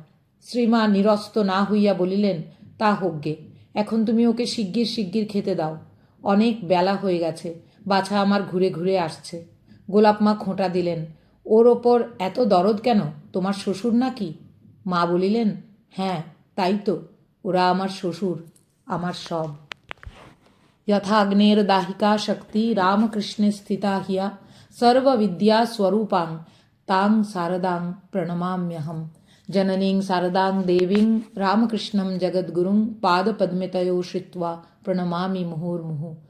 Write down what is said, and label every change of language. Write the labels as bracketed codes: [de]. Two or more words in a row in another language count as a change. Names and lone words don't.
[bn] শ্রীমা নিরস্ত না হইয়া বলিলেন, তা হোক গে, এখন তুমি ওকে শিগগির শিগগির খেতে দাও, অনেক বেলা হয়ে গেছে, বাছা আমার ঘুরে ঘুরে আসছে। গোলাপমা খোঁটা দিলেন, ওর ওপর এত দরদ কেন, তোমার শ্বশুর নাকি? মা বলিলেন, হ্যাঁ তাই তো, ওরা আমার শ্বশুর, আমার সব। [sa] यथाग्नेर दाहिका शक्ति रामकृष्णे स्थिता हिया सर्वविद्या स्वरूपां तां शारदां प्रणमाम्यहम् जननीं शारदां देवीं रामकृष्णं जगद्गुरुं पादपद्मतयो श्रित्वा प्रणमामि मुहुर्मुहुः।